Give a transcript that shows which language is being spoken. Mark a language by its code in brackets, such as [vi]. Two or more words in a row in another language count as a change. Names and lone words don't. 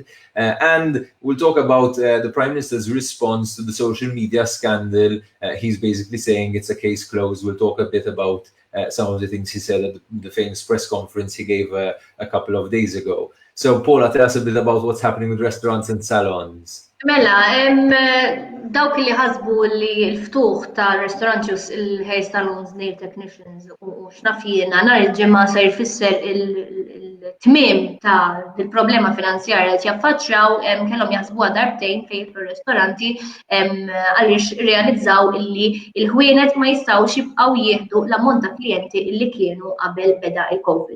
[en] And we'll talk about the Prime Minister's response to the social media scandal. He's basically saying it's a case closed. We'll talk a bit about some of the things he said at the famous press conference he gave a couple of days ago. So, Paula, tell us a bit about what's happening with restaurants and salons. [mt] Dawk li ħasbu li l-ftuħ ta' ristoranti u il- [en] hair salons, nail technicians [mt] u x'nafjina nhar il-ġimgħa se jfisser il-tmiem ta' il-problema finanzjarja li jaffaċċjaw kellhom jaħsbuha darbtejn fejn fir-ristoranti għaliex realizzaw illi l-ħwienet ma jistgħux jibqgħu jieħdu l-ammont ta' klijenti li kienu qabel beda il-COVID.